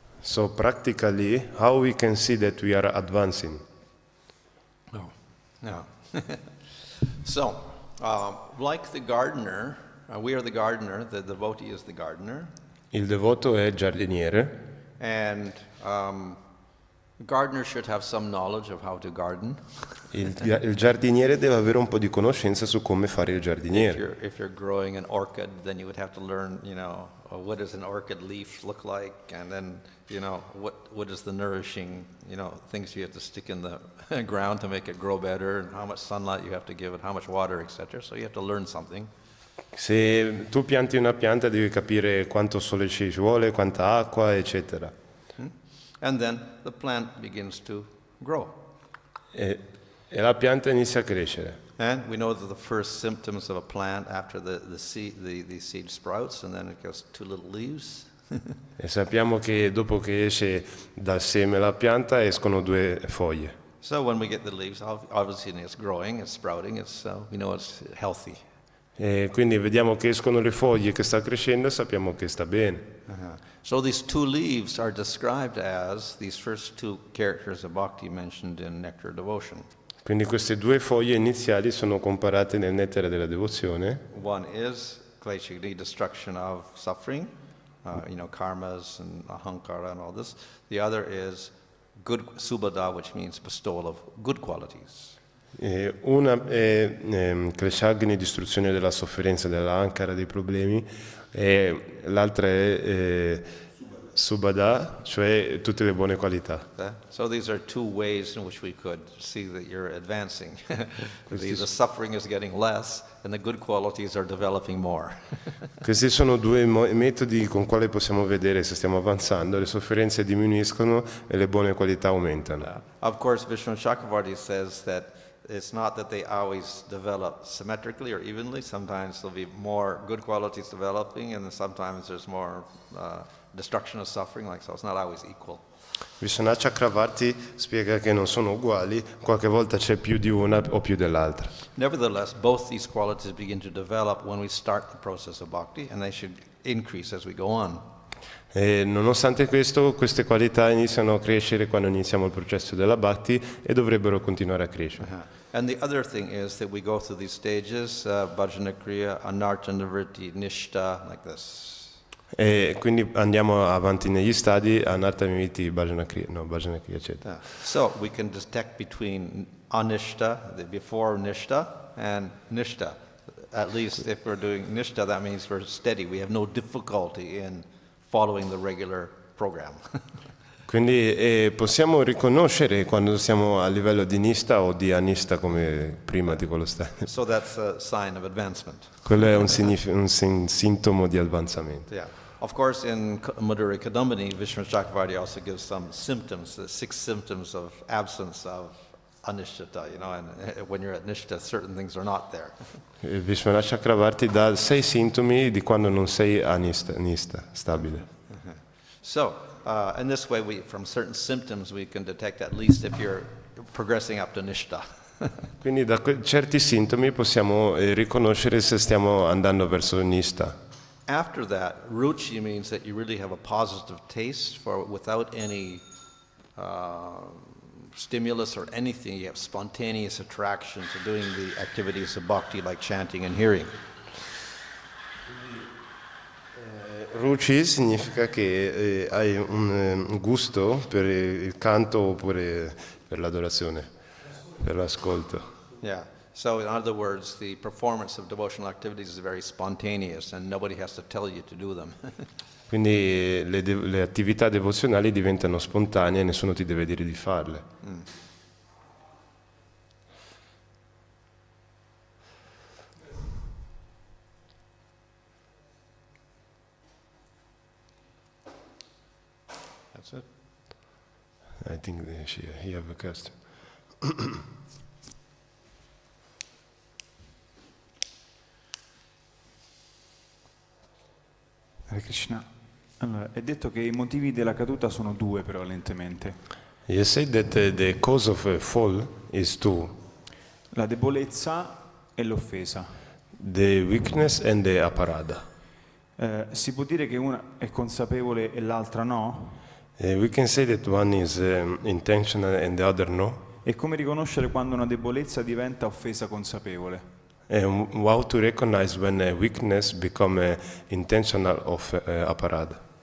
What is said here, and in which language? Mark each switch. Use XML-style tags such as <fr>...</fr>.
<en>So practically, how we can see that we are advancing? No. So, like the gardener, we are the gardener, the devotee is the gardener.</en> <it>Il devoto è il giardiniere.</it> <en>And the gardener should have some knowledge of how to garden.</en> <it>Il giardiniere deve avere un po' di conoscenza su come fare il giardiniere.</it> <en>If you're growing an orchid, then you would have to learn, what does an orchid leaf look like, and then, what is the nourishing, things you have to stick in the ground to make it grow better, and how much sunlight you have to give it, how much water, etc. So you have to learn something.</en> <it>Se tu pianti una pianta devi capire quanto sole ci vuole, quanta acqua, eccetera.</it> <en>And then the plant begins to grow.</en> <it>E la pianta inizia a crescere.</it> <en>And we know that the first symptoms of a plant after the seed sprouts, and then it gets two little leaves.</en> <it>E sappiamo che dopo che esce dal seme la pianta escono due foglie.</it> <en>So when we get the leaves, obviously it's growing, it's sprouting, we know it's healthy.</en> <it>E quindi vediamo che escono le foglie, che sta crescendo e sappiamo che sta bene.</it> <en>So these two leaves are described as these first two characters of bhakti mentioned in Nectar Devotion.</en> <it>Quindi queste due foglie iniziali sono comparate nel nettare della devozione.</it> <en>One is Kleshagni, destruction of suffering, karmas and ahankara and all this. The other is good subhada, which means bestowal of good qualities.</en> <it>Una è Kleshagni, distruzione della sofferenza, dell'ankara, dei problemi, e l'altra è Subhada, cioè tutte le buone qualità.</it> <en>So these are two ways in which we could see that you're advancing. The suffering is getting less and the good qualities are developing more.</en> <it>Questi sono due metodi con quali possiamo vedere se stiamo avanzando, le sofferenze diminuiscono e le buone qualità aumentano.</it> <en>Of course, Vishnu Chakravarti says that it's not that they always develop symmetrically or evenly. Sometimes there'll be more good qualities developing and then sometimes there's more destruction of suffering, so it's not always equal.</en> <it>Vishnu Chakravarti spiega che non sono uguali, qualche volta c'è più di una o più dell'altra.</it> <en>Nevertheless, both these qualities begin to develop when we start the process of bhakti, and they should increase as we go on.</en> <it>E nonostante questo, queste qualità iniziano a crescere quando iniziamo il processo della bhakti e dovrebbero continuare a crescere.</it> <en>And the other thing is that we go through these stages, bhajana kriya, anartha, nivritti, nishta, like this.</en> <it>E quindi andiamo avanti negli stadi, anartha, nivritti, bhajana kriya, eccetera.</it> <en>So we can detect between anishta, the before nishta, and nishta. At least if we're doing nishta, that means we're steady. We have no difficulty in following the regular program.</en> <it>Quindi possiamo riconoscere quando siamo a livello di nista o di anista come prima di quello stadio.</it> <en>So that's a sign of advancement.</en> <it>Quello è un sintomo di avanzamento.</it> <en>Yeah. Of course, in Madhuri Kadambini, Vishnu Chakravarti also gives some symptoms, the 6 symptoms of absence of anishtata, and when you're at nishta, certain things are not there.</en> <it>Vishnu Chakravarti dà 6 sintomi di quando non sei nista, stabile.</it> <en>So, in this way, from certain symptoms, we can detect at least if you're progressing up to nishta.</en> <it>Quindi da certi sintomi possiamo riconoscere se stiamo andando verso nista.</it> <en>After that, ruchi means that you really have a positive taste for without any stimulus or anything. You have spontaneous attraction to doing the activities of bhakti like chanting and hearing.</en> <it>Ruchi significa che hai un gusto per il canto oppure per l'adorazione, per l'ascolto.</it> <en>Yeah. So in other words, the performance of devotional activities is very spontaneous and nobody has to tell you to do them.</en> <it>Quindi le attività devozionali diventano spontanee e nessuno ti deve dire di farle.</it> <en>That's it. I think he have a question. Hare Krishna.</en> <it>Allora, è detto che i motivi della caduta sono 2 prevalentemente.</it> <en>You say that the cause of a fall is 2.</en> <it>La debolezza e l'offesa.</it> <en>The weakness and the aparada.</en> <it>Si può dire che una è consapevole e l'altra no?</it> <en>We can say that one is intentional and the other no.</en> <it>E come riconoscere quando una debolezza diventa offesa consapevole?</it> <en>And how to recognize when a weakness becomes intentional of aparad?</en>